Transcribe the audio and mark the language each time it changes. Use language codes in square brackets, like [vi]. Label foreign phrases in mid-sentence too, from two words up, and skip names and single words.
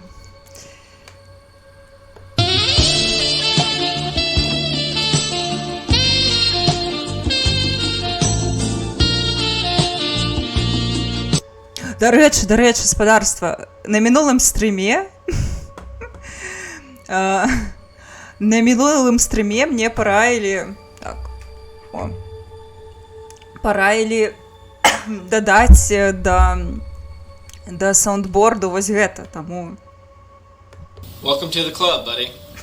[be] Дарэчы, гаспадарства, на мінулым стрыме мне параілі дадаць да саундборду вось гэта, таму... [en] Welcome to the club, buddy.